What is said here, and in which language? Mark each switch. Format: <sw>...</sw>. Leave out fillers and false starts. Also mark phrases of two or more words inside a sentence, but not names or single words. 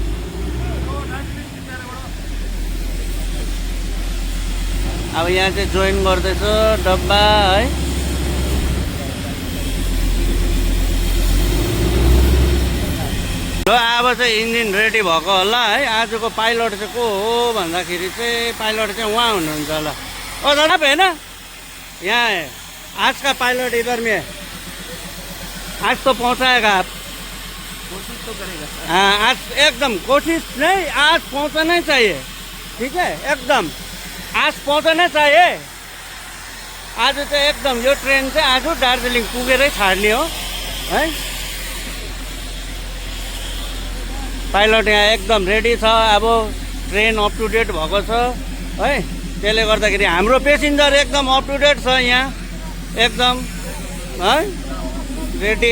<ne>अब यहाँ चाहिँ जोइन गर्दैछ डब्बा है। ल अब चाहिँ इन्जिन रेडी भएको होला है। आजको पाइलट चाहिँ को हो भन्दाखेरि चाहिँ पाइलट चाहिँ उहाँ हुनुहुन्छ होला।</ne> <hi>ओ दादा है ना, यहाँ है आज का पायलट इधर में है। आज तो पहुँचाएगा आप, कोशिश तो करेगा। हाँ आज एकदम कोशिश नहीं, आज पहुँचना चाहिए, ठीक है एकदम आज पहुँचना चाहिए।</hi> <ne>आज चाहिँ एकदम यो ट्रेन चाहिँ आज दार्जिलिङ पुगेरै छाड्ने हो है। पाइलट यहाँ एकदम रेडी छ, अब ट्रेन</ne> <en>up to date</en> <ne>भएको छ है। त्यसले गर्दाखेरि हाम्रो पेसेन्जर एकदम</ne> <en>up to date</en> <ne>छ यहाँ एकदम है रेडी।</ne>